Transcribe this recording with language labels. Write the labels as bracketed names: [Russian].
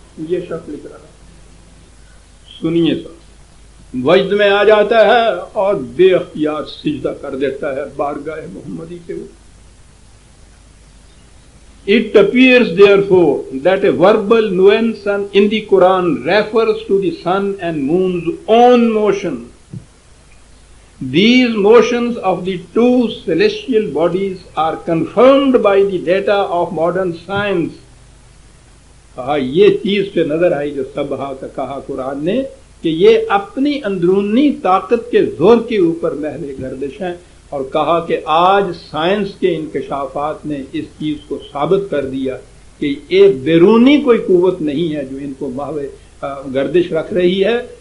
[Urdu] یہ شخص لکھ رہا ہے، سنیے سر، وجد میں آ جاتا ہے اور بے اختیار سجدہ کر دیتا ہے بارگاہ محمدی کے اوپر۔ [English] It appears therefore that a verbal nuance in the Quran refers to the sun and moon's own motion. These motions of the two celestial bodies are confirmed by the data of modern science. [Urdu] یہ چیز پہ نظر آئی جو سبحہ کا کہا قرآن نے کہ یہ اپنی اندرونی طاقت کے زور کے اوپر محض گردش ہیں، اور کہا کہ آج سائنس کے انکشافات نے اس چیز کو ثابت کر دیا کہ یہ بیرونی کوئی قوت نہیں ہے جو ان کو محض گردش رکھ رہی ہے،